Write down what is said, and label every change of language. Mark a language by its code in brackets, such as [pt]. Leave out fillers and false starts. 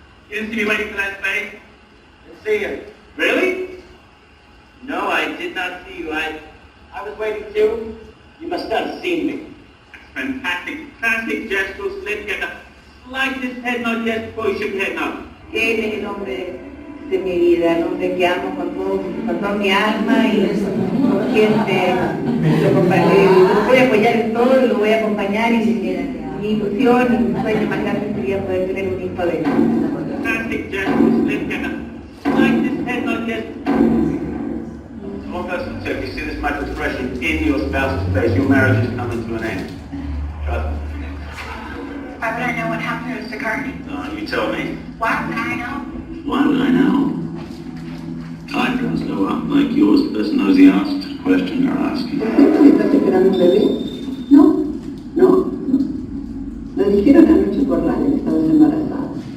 [en] You didn't see me waiting for that space? Didn't see you. Really? No, I did not see you. I was waiting too. You must not have seen me. Fantastic, classic gestural slip. Get the slightest head nod yes before you shook your head no. [es] Él es el hombre de mi vida, el hombre que amo con toda mi alma y siempre lo voy a apoyar en todo y lo voy a acompañar y mi ilusión y mi sueño más grande sería poder tener un hijo de él. [en] Fantastic gestural slip. Get the slightest head nod yes. One person, so if you see this type of expression in your spouse's face, your marriage is coming to an end. Trust me. Why would I know what happened to Mr. Carney? No, you tell me. Why would I know? Why would I know? Eyebrows go up like yours. The person knows the answer to the question you're asking. [es] ¿Estás esperando un bebé? No. Lo dijeron anoche por radio que estabas embarazada.